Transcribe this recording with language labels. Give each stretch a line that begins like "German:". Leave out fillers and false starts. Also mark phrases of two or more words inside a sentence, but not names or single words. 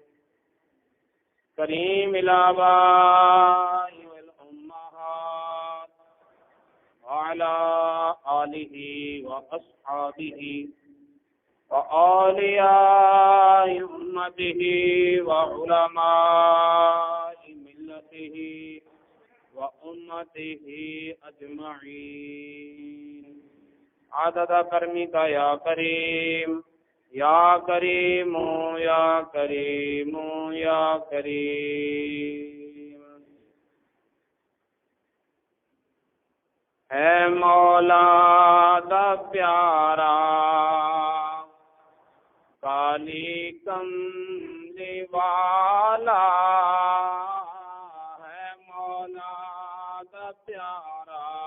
Arabic: كريم الآباء والأمهات وعلى آله وأصحابه وأولياء أمته وعلماء ملته وأمته أجمعين عدد كرمك يا كريم يا كريم يا كريم يا كريم.
Punjabi: اے مولا دا پیارا کالی کملی والا، ہے مولا دا پیارا